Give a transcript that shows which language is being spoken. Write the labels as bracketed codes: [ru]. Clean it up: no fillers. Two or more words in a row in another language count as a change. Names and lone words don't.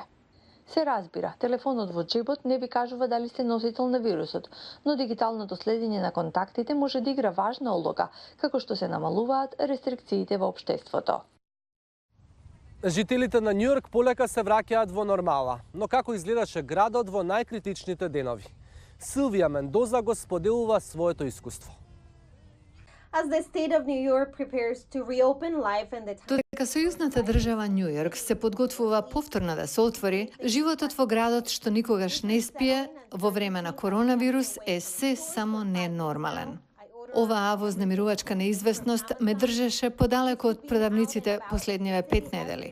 [mk] Се разбира, телефонот во џебот не ви кажува дали сте носител на вирусот, но дигиталното следење на контактите може да игра важна улога, како што се намалуваат рестрикциите во општеството. Жителите на Њујорк полека се враќаат во нормала, но како изгледаше градот во најкритичните денови? Силвија Мендоза го споделува своето искуство. [en] As the state of New York prepares to reopen life and the [mk] Додека сојузната држава Њујорк се подготвува повторно да се отвори, животот во градот што никогаш не спие во време на коронавирус е се само ненормален. Оваа вознемирувачка неизвестност ме држеше подалеку од продавниците последниве 5 недели.